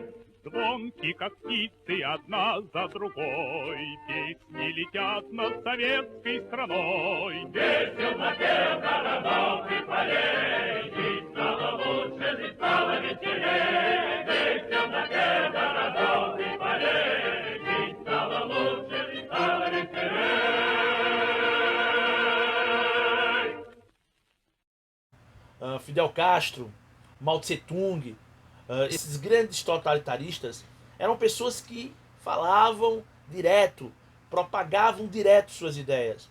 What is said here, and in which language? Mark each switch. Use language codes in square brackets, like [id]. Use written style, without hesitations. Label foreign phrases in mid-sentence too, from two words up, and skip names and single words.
[ru] Звонки, как птицы, одна за другой, песни летят над советской страной. Весел напев городов и полей, жить стало лучше, жить стало веселей. Весел напев городов и полей, жить стало лучше, жить стало веселей. [pt] Fidel Castro, Mao Tse Tung, esses grandes totalitaristas eram pessoas que falavam direto, propagavam direto suas ideias.